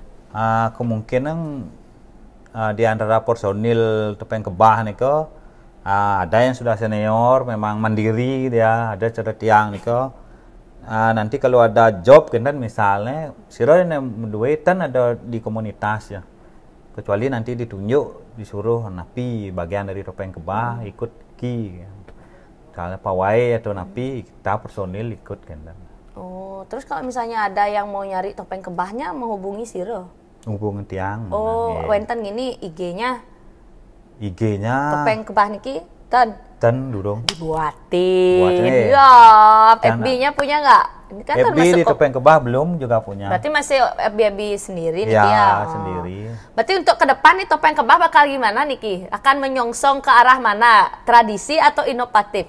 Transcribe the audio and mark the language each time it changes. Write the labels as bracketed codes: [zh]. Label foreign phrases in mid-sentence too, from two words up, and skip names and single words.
[id] Kemungkinan di antara personil topeng kebah nih ada yang sudah senior, memang mandiri dia, ada cerita tiang nih nanti kalau ada job kan misalnya, sira yang menduetan ada di komunitas ya. Kecuali nanti ditunjuk, disuruh napi bagian dari topeng kebah ikut ki. Kalau pawai atau napi kita personil ikut kan. Oh, terus kalau misalnya ada yang mau nyari topeng kebahnya menghubungi sira? Hubungi tiang. Oh, wenten gini IG-nya. IG-nya topeng kebah [ban] niki ten [id] durung dibuatin. Buatnya, Ya, FB-nya punya nggak? Ini kan FB di topeng kebah belum juga punya. Berarti masih FB sendiri nih ya? Sendiri. Berarti untuk ke depan nih topeng kebah bakal gimana Niki? Akan menyongsong ke arah mana? Tradisi atau inovatif?